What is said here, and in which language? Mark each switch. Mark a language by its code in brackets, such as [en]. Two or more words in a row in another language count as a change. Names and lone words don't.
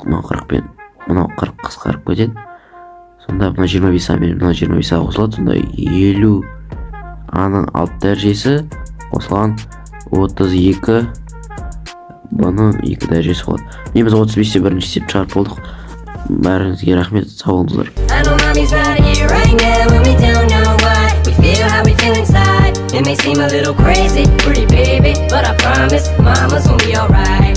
[kk] Мынау 40 пен мынау 40 қысқарып кетеді. Сонда мына 25 а мен мына 25 а қосылады. Сонда 50 аның 6 дәрежесі қосылған 32 бұның 2 дәрежесі болады. Мен біз 35-те бірінші есеп шығарып болдық. Бәріңізге рахмет, сау болыңыздар. [en] It may seem a little crazy, pretty baby, but I promise mama's gonna be alright.